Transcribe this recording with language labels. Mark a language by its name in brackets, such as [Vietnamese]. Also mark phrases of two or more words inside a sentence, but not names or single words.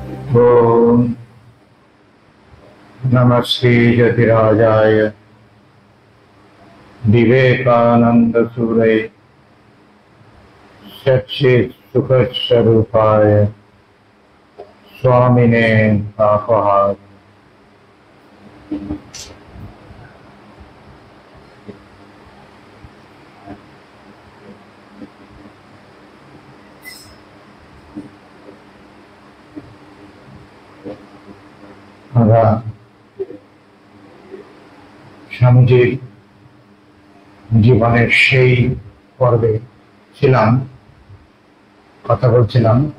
[Sanskrit] ओम नमः श्री जतिराजाय विवेकानंद सूरय सच्चित् सुख स्वरूपाय स्वामिने पापहार। [Bangla] আমরা স্বামীজির জীবনের সেই পর্বে ছিলাম, কথা বলছিলাম